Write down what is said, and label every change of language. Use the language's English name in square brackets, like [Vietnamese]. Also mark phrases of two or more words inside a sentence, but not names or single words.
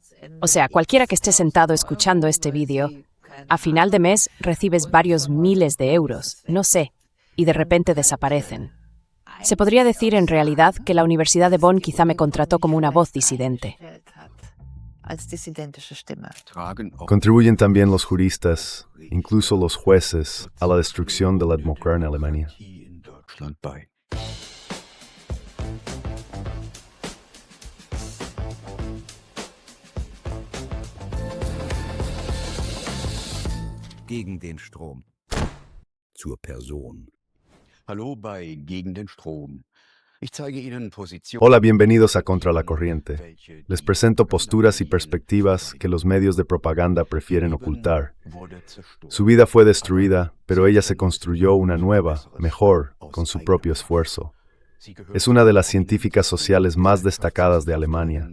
[Spanish] O sea, cualquiera que esté sentado escuchando este vídeo, a final de mes recibes varios miles de euros, no sé, y de repente desaparecen. Se podría decir en realidad que la Universidad de Bonn quizá me contrató como una voz disidente. Contribuyen también los juristas, incluso los jueces, a la destrucción de la democracia en Alemania. [German] Gegen den Strom. Zur Person. Hallo bei Gegen den Strom. Ich zeige Ihnen Positionen. [Spanish] Hola, bienvenidos a Contra la Corriente. Les presento posturas y perspectivas que los medios de propaganda prefieren ocultar. Su vida fue destruida, pero ella se construyó una nueva, mejor, con su propio esfuerzo. Es una de las científicas sociales más destacadas de Alemania.